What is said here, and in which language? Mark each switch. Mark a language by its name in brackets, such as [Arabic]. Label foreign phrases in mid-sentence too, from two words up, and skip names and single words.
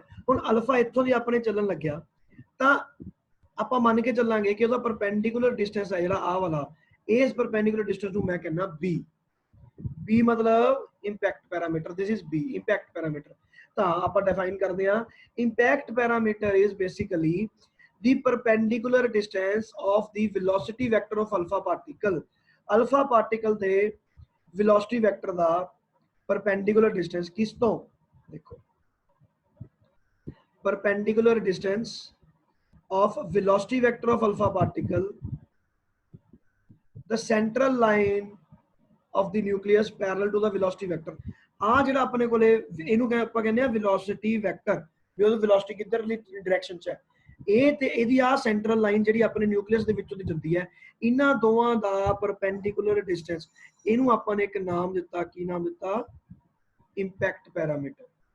[Punjabi] ਹੁਣ ਅਲਫਾ ਇੱਥੋਂ ਦੀ ਆਪਣੇ ਚੱਲਣ ਲੱਗਿਆ ਤਾਂ ਆਪਾਂ ਮੰਨ ਕੇ ਚੱਲਾਂਗੇ ਕਿ ਉਹਦਾ [English] perpendicular distance [Punjabi] ਹੈ ਜਿਹੜਾ ਆਹ ਵਾਲਾ, ਇਸ [English] perpendicular distance [Punjabi] ਨੂੰ ਮੈਂ ਕਹਿੰਦਾ b। [English] b ਮਤਲਬ impact parameter, this is b impact parameter. [Punjabi] ਤਾਂ ਆਪਾਂ ਡਿਫਾਈਨ ਕਰਦੇ ਹਾਂ, [English] impact parameter is basically the perpendicular distance of the velocity vector of alpha particle। alpha particle ਦੇ velocity vector ਦਾ perpendicular distance [Punjabi] ਕਿਸ ਤੋਂ, ਦੇਖੋ [English] perpendicular distance of velocity vector of alpha particle, the central line of the nucleus parallel to the velocity vector। [Punjabi] ਆ ਜਿਹੜਾ ਆਪਣੇ ਕੋਲੇ ਇਹਨੂੰ ਆਪਾਂ ਕਹਿੰਦੇ ਆ [English] velocity vector, [Punjabi] ਵੀ ਉਹਦੀ velocity ਕਿੱਧਰਲੀ ਡਾਇਰੈਕਸ਼ਨ 'ਚ ਹੈ, ਇਹ ਤੇ ਇਹਦੀ ਆ [English] central line [Punjabi] ਜਿਹੜੀ ਆਪਣੇ ਨਿਊਕਲੀਅਸ ਦੇ ਵਿੱਚੋਂ ਦੀ ਜਾਂਦੀ ਹੈ, ਇਹਨਾਂ ਦੋਵਾਂ ਦਾ [English] perpendicular distance, [Punjabi] ਇਹਨੂੰ ਆਪਾਂ ਨੇ ਇੱਕ ਨਾਮ ਦਿੱਤਾ, ਕੀ ਨਾਮ ਦਿੱਤਾ?